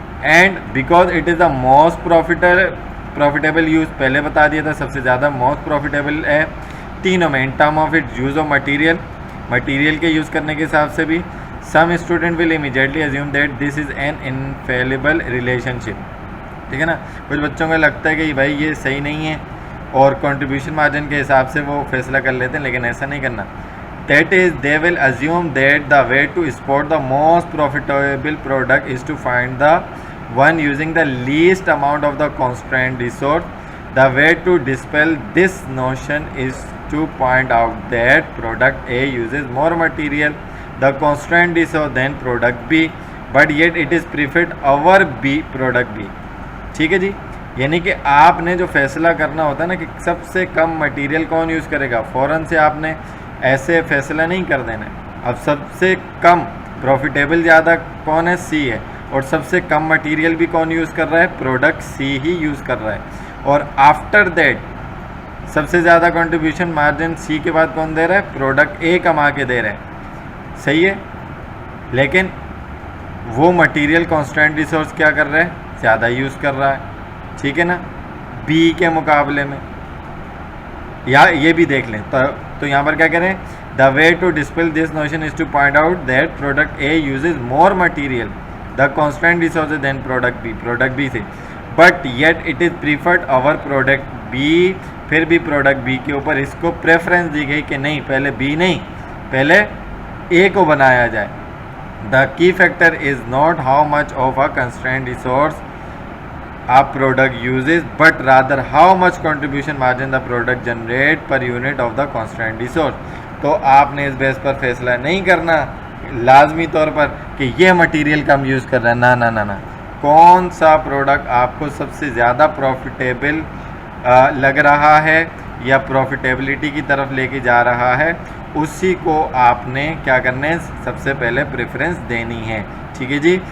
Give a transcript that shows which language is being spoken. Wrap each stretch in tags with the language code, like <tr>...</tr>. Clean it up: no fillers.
<en>and because it is the most profitable use,</en> <ur>پہلے بتا دیا تھا سب سے زیادہ موسٹ پروفیٹیبل ہے تینوں میں</ur> <en>in term of it use of</en> <ur>material کے یوز کرنے کے حساب سے بھی.</ur> <en>Some student will immediately assume that this is an infallible relationship.</en> <ur>ٹھیک ہے نا. کچھ بچوں کو لگتا ہے کہ بھائی یہ صحیح نہیں ہے اور کنٹریبیوشن مارجن کے حساب سے وہ فیصلہ کر لیتے ہیں، لیکن ایسا نہیں کرنا.</ur> <en>That is, they will assume that the way to spot the most profitable product is to find the one using the least amount of the constrained resource. The way to dispel this notion is to point out that product A uses more material, the constrained resource than product B, but yet it is preferred over B product B.</en> <ur>ٹھیک ہے جی. یعنی کہ آپ نے جو فیصلہ کرنا ہوتا ہے نا کہ سب سے کم مٹیریل کون یوز کرے گا، فوراً سے آپ نے ایسے فیصلہ نہیں کر دینا. اب سب سے کم پروفیٹیبل زیادہ کون ہے؟ سی ہے. اور سب سے کم مٹیریل بھی کون یوز کر رہا ہے؟ پروڈکٹ سی ہی یوز کر رہا ہے. اور آفٹر دیٹ سب سے زیادہ کنٹریبیوشن مارجن سی کے بعد کون دے رہا ہے؟ پروڈکٹ اے کما کے دے رہا ہے. صحیح ہے. لیکن وہ مٹیریل کانسٹینٹ ریسورس کیا کر رہا ہے؟ زیادہ یوز کر رہا ہے. ٹھیک ہے نا. بی کے مقابلے میں یا یہ بھی دیکھ لیں تو یہاں پر کیا کریں؟</ur> <en>The way to dispel this notion is to point out that product A uses more material the constant resources than product B سے، but yet it is preferred over product B.</en> <ur>پھر بھی پروڈکٹ بی کے اوپر اس کو پریفرنس دی گئی کہ نہیں، پہلے بی نہیں، پہلے اے کو بنایا جائے.</ur> <en>The key factor is not how much of a constraint resource a product uses, but rather how much contribution margin the product generate per unit of the constraint resource.</en> <ur>تو آپ نے اس بیس پر فیصلہ نہیں کرنا لازمی طور پر کہ یہ مٹیریل کم یوز کر رہا ہے. نہ کون سا پروڈکٹ آپ کو سب سے زیادہ پروفیٹیبل لگ رہا ہے یا پروفیٹیبلٹی کی طرف لے کے جا رہا ہے، اسی کو آپ نے کیا کرنا ہے؟ سب سے پہلے پریفرنس دینی ہے. ٹھیک ہے جی.</ur>